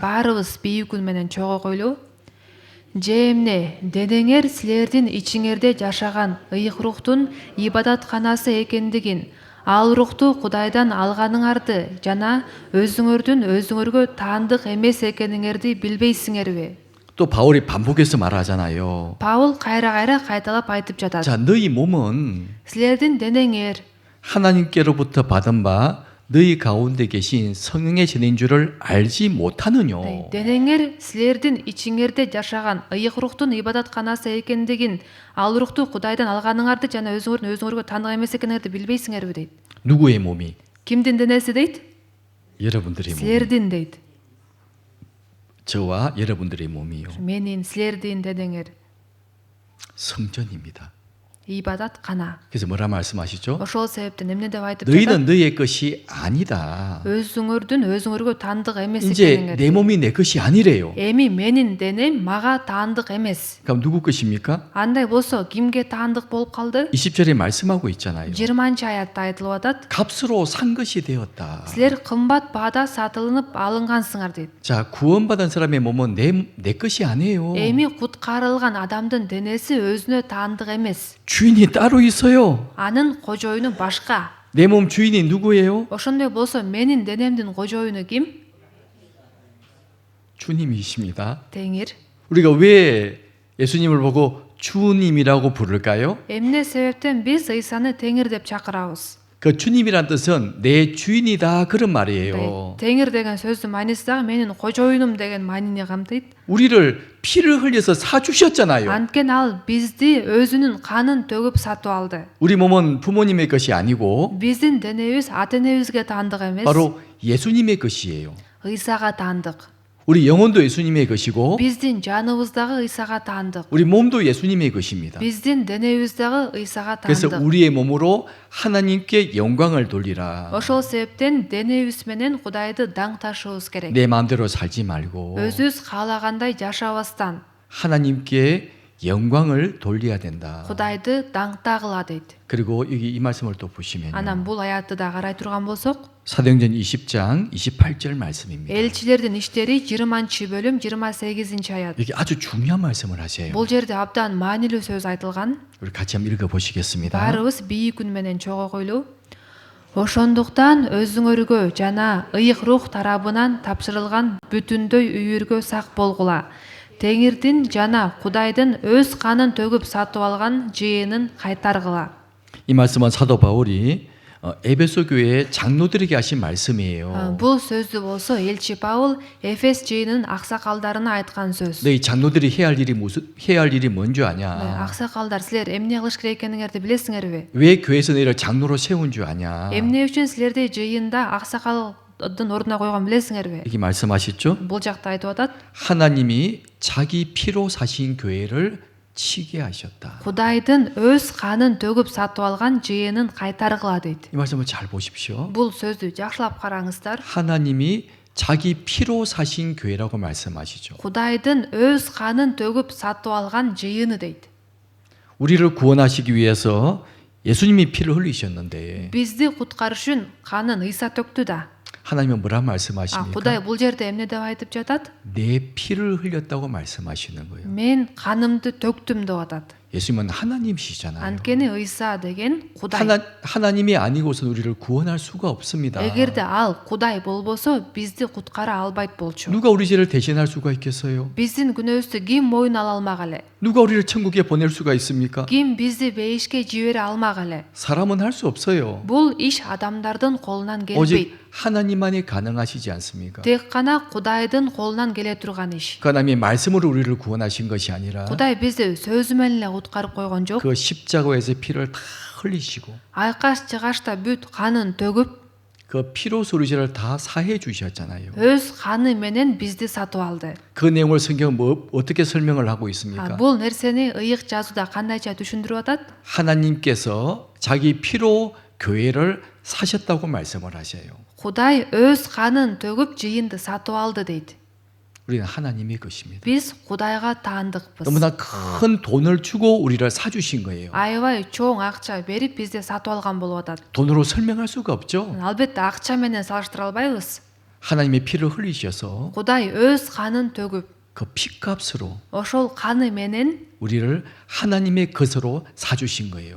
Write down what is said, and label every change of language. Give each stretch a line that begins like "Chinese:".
Kyrgyz: баарыбыз бийик үн менен чогулгуйлу. Жемне денеңер силердин ичиңерде жашаган ыйык рухтун ибадатканасы экендигин, ал рухту Кудайдан алганыңарды жана өзүңөрдүн өзүңөргө таандык эмес экениңерди билбейсиңерби?
Korean: 또 바울이 반복해서 말하잖아요.
Kyrgyz: Паул кайра кайталап айтып жатат.
Korean: 자, 너희 몸은
Kyrgyz: Силердин денеңер
Korean: 하나님께로부터 받은 바 너희 가운데 계신 성령의 전인 줄을 알지 못하느뇨.
Kyrgyz: денеңер силердин ичиңерде жашаган ыйык рухтун ибадатканасы экендигин, ал рухту Кудайдан алганыңарды жана өзүңөрдүн өзүңөргө таандык эмес экениңерди билбейсиңерби дейт.
Korean: 누구의 몸이?
Kyrgyz: Кимдин денеси дейт?
Korean: 여러분들의 몸.
Kyrgyz: Силердин дейт.
Korean: 저와 여러분들의 몸이요.
Kyrgyz: Менин, силердин денеңер
Korean: 성전입니다.
Kyrgyz: ибадаткана.
Korean: 그래서 뭐라 말씀하시죠?
Kyrgyz: ошол себептен эмне деп айтып
Korean: 너희는 너희의 것이 아니다.
Kyrgyz: өзүңөрдүн өзүңөргө таандык эмес
Korean: 이제
Kyrgyz: экениңер.
Korean: 내 몸이 내 것이 아니래요.
Kyrgyz: эми менин денем мага таандык эмес.
Korean: 그럼 누구 것입니까?
Kyrgyz: андай болсо кимге таандык болуп калды?
Korean: 20절에 말씀하고 있잖아요.
Kyrgyz: 20-аятта айтылып атат.
Korean: 값으로 산 것이 되었다.
Kyrgyz: силер кымбат баада сатылынып алынгансыңар дейт.
Korean: 자, 구원받은 사람의 몸은 내 것이 아니에요.
Kyrgyz: эми куткарылган адамдын денеси өзүнө таандык эмес.
Korean: 주인이 따로 있어요.
Kyrgyz: анын кожоюну башка.
Korean: 내 몸 주인이 누구예요?
Kyrgyz: ошондой болсо менин денемдин кожоюну ким?
Korean: 주님이십니다.
Kyrgyz: теңир.
Korean: 우리가 왜 예수님을 보고 주님이라고 부를까요?
Kyrgyz: эмне себептен биз ыйсаны теңир деп чакырабыз?
Korean: 그 주님이란 뜻은 내 주인이다 그런 말이에요.
Kyrgyz: теңир деген сөздүн мааниси дагы менин кожоюнум деген маанини камтыйт.
Korean: 우리를 피를 흘려서 사주셨잖아요.
Kyrgyz: анткени ал бизди өзүнүн канын төгүп сатып алды.
Korean: 우리 몸은 부모님의 것이 아니고
Kyrgyz: биздин денебиз ата энебизге таандык эмес,
Korean: 바로 예수님의 것이에요.
Kyrgyz: ыйсага таандык.
Korean: 우리 영혼도 예수님의 것이고
Kyrgyz: биздин жаныбыз дагы ыйсага таандык.
Korean: 우리 몸도 예수님의 것입니다.
Kyrgyz: биздин денебиз дагы ыйсага
Korean: 그래서
Kyrgyz: таандык.
Korean: 우리의 몸으로 하나님께 영광을 돌리라.
Kyrgyz: ошол себептен денебиз менен Кудайды даң ташыбыз керек.
Korean: 내 마음대로 살지 말고
Kyrgyz: өзүбүз каалагандай жашабастан
Korean: 하나님께 영광을 돌려야 된다.
Kyrgyz: Кудайды даңтагыла дейт.
Korean: 그리고 여기 이 말씀을 또 보시면요.
Kyrgyz: анан бул аятты да карай турган болсок,
Korean: 사도행전 20장 28절 말씀입니다.
Kyrgyz: элчилердин иштери 20-бөлүм 28-аят.
Korean: 여기 아주 중요한 말씀을 하세요.
Kyrgyz: бул жерде абдан маанилүү сөз айтылган.
Korean: 우리 같이 한번 읽어 보시겠습니다.
Kyrgyz: баарыбыз бийик үн менен чогулгуйлу. ошондуктан өзүңөргө жана ыйык рух тарабынан тапшырылган бүтүндөй үйүргө сак болгула. теңирдин жана Кудайдын өз канын төгүп сатып алган жыйынын кайтаргыла.
Korean: 이 말씀은 사도 바울이 에베소 교회 장로들에게 하신 말씀이에요.
Kyrgyz: бул сөздү болсо элчи Паул Эфес жыйынынын аксакалдарына айткан сөз.
Korean: 너희 장로들이 해야 할 일이 뭔지 아냐?
Kyrgyz: аксакалдар, силер эмне кылыш керек экениңерди билесиңерби?
Korean: 왜 교회에서 너희를 장로로 세운 줄 아냐?
Kyrgyz: эмне үчүн силерди жыйында аксакалдын ордуна койгон билесиңерби?
Korean: 이렇게 말씀하셨죠?
Kyrgyz: бул жакта айтып атат.
Korean: 하나님이 자기 피로 사신 교회를 치게 하셨다.
Kyrgyz: Кудайдын өз канын төгүп сатып алган жыйынын кайтаргыла дейт.
Korean: 이 말씀을 잘 보십시오.
Kyrgyz: бул сөздү жакшылап караңыздар.
Korean: 하나님이 자기 피로 사신 교회라고 말씀하시죠.
Kyrgyz: Кудайдын өз канын төгүп сатып алган жыйыны дейт.
Korean: 우리를 구원하시기 위해서 예수님이 피를 흘리셨는데
Kyrgyz: бизди куткарыш үчүн канын ыйса төктү да.
Korean: 하나님은 뭐라 말씀하십니까?
Kyrgyz: Кудай бул жерде эмне деп айтып жатат?
Korean: 내 피를 흘렸다고 말씀하시는 거예요.
Kyrgyz: мен канымды төктүм деп атат.
Korean: 예수님은 하나님이시잖아요.
Kyrgyz: Анткени Ыйса деген Кудай.
Korean: 하나님이 아니고선 우리를 구원할 수가 없습니다.
Kyrgyz: Эгерде ал Кудай болбосо, бизди куткара албайт болчу.
Korean: 누가 우리 죄를 대신할 수가 있겠어요?
Kyrgyz: Биздин күнөөбүздү ким моюна ала алмак эле?
Korean: 누가 우리를 천국에 보낼 수가 있습니까?
Kyrgyz: Ким бизди бейишке жибере алмак эле?
Korean: 사람은 할 수 없어요.
Kyrgyz: Бул иш адамдардын колунан келбейт.
Korean: 오직 하나님만이 가능하시지 않습니까?
Kyrgyz: Тек гана Кудайдын колунан келе турган иш.
Korean: 그 하나님의 말씀으로 우리를 구원하신 것이 아니라
Kyrgyz: Кудай бизди сөзү менен эле куткарып койгон жок.
Korean: 그 십자가에서 피를 다 흘리시고
Kyrgyz: Айкаш чыгашта бүт канын төгүп,
Korean: 그 피로 소리를 다 사해 주셨잖아요.
Kyrgyz: өз каны менен бизди сатып алды.
Korean: 그 내용을 성경은 어떻게 설명을 하고 있습니까?
Kyrgyz: Бул нерсени ыйык жазууда кандайча түшүндүрүп атат?
Korean: 하나님께서 자기 피로 교회를 사셨다고 말씀을 하셔요.
Kyrgyz: Кудай өз канын төгүп жыйынды сатып алды дейт.
Korean: 우리는 하나님의 것입니다.
Kyrgyz: Биз Кудайга таандыкпыз.
Korean: 너무나 큰 돈을 주고 우리를 사주신 거예요.
Kyrgyz: Аябай чоң акча берип бизди сатып алган болуп атат.
Korean: 돈으로 설명할 수가 없죠.
Kyrgyz: Албетте акча менен салыштыра албайбыз.
Korean: 하나님의 피를 흘리셔서
Kyrgyz: Кудай өз канын төгүп,
Korean: 그 피값으로
Kyrgyz: ошол каны менен
Korean: 우리를 하나님의 것으로 사주신 거예요.